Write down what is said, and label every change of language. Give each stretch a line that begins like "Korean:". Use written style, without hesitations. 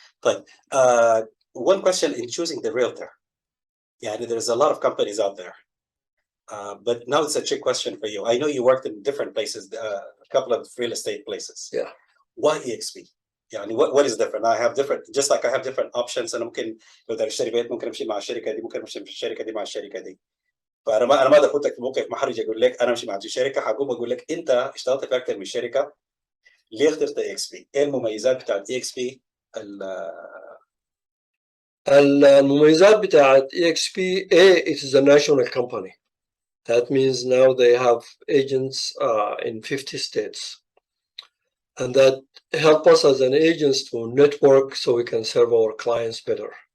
English: But one question in choosing the realtor. Yeah, there's a lot of companies out there. But now it's a trick question for you. I know you worked in different places, a couple of real estate places. Yeah. Why EXP? يعني what is different? I have different, just like I have different options.
Arabic: أنا ممكن لو بدي أشتري بيت ممكن أمشي مع الشركة دي، ممكن أمشي في الشركة دي مع الشركة دي. فأنا ما أقدر أحطك في موقف محرج أقول لك أنا أمشي مع الشركة. حقوم أقول لك أنت اشتغلت في أكثر من شركة، ليه اخترت EXP؟ إيه المميزات بتاعت EXP المميزات بتاعت
English: EXP A, it is a national company. That means now they have agents in 50 states. And that help us as an agents to network so we can serve our clients better.